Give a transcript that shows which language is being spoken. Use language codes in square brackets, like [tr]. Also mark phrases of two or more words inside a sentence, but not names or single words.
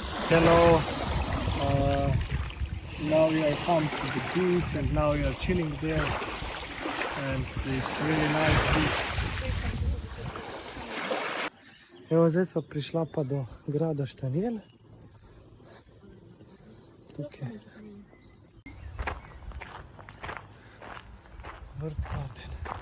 [en] hello, now we are come to the beach and now we are chilling there and it's really nice beach. [sl] Evo, zdaj smo prišla pa do grada Štanjel. Tukaj. Vrt Garden.